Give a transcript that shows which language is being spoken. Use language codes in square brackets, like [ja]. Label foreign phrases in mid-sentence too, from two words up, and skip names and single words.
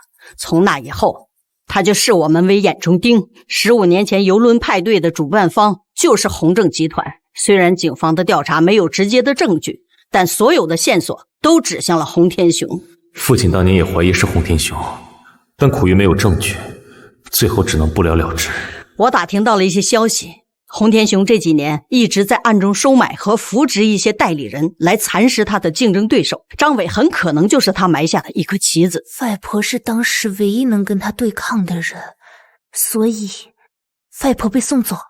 [zh] 從那以後，他就視我們為眼中釘。15年前遊輪派對的主辦方就是宏正集團。雖然警方的調查沒有直接的證據，但所有的線索都指向了洪天雄。父親當年也懷疑是洪天雄，但苦於沒有證據，最後只能不了了之。我打聽到了一些消息，洪天雄這幾年一直在暗中收買和扶植一些代理人來蠶食他的競爭對手，張偉很可能就是他埋下的一顆棋子。外婆是當時唯一能跟他對抗的人，所以外婆被送走了。